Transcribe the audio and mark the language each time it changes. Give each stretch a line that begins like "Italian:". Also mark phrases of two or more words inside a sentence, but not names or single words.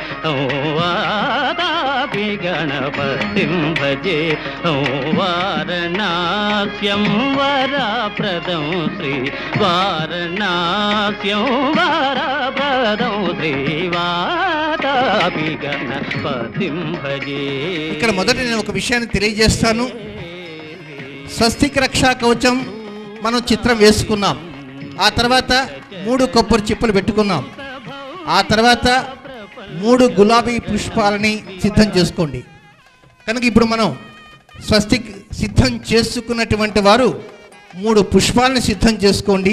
Sanskrit: वातापि गणपतिं भजे वारणास्यं वरप्रदं श्री वारणास्यं वरप्रदं श्री वातापि गणपतिं भजे.
Telugu: ఇక్కడ మొదట నేను ఒక విషయాన్ని తెలియజేస్తాను. స్వస్తిక్ రక్షా కవచం మనం చిత్రం వేసుకున్నాం. ఆ తర్వాత 3 కొబ్బరి చిప్పలు పెట్టుకున్నాం. ఆ తర్వాత 3 గులాబీ పుష్పాలని సిద్ధం చేసుకోండి. కనుక ఇప్పుడు మనం స్వస్తిక్ సిద్ధం చేసుకున్నటువంటి వారు 3 పుష్పాలని సిద్ధం చేసుకోండి.